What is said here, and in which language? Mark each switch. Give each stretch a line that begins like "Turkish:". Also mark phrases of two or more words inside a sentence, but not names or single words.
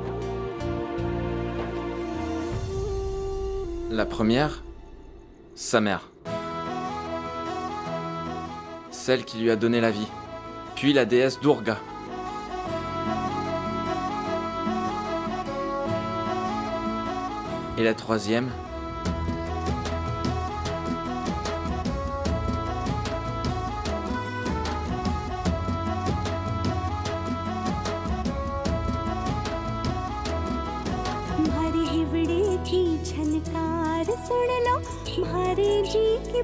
French: La première, sa mère. Celle qui lui a donné la vie. Puis la déesse Durga. Et la troisième,
Hindi: तुम्हारी हिवड़ी की झनकार सुन लो तुम्हारे जी की